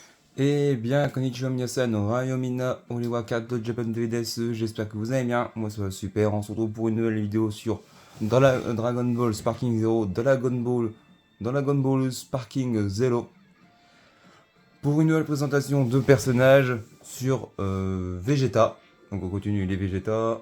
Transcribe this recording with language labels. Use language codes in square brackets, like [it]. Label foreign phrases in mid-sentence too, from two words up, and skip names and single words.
[fr] Eh bien, [ja] こんにちは皆さん、おはようみんな、oriwaka と Japan TV です. [fr] J'espère que vous allez bien. Moi, ça va super. On se retrouve pour une nouvelle vidéo sur Dragon Ball Sparking Zero, Dragon Ball Sparking Zero. Pour une nouvelle présentation de personnages sur Vegeta. Donc, on continue les Vegeta.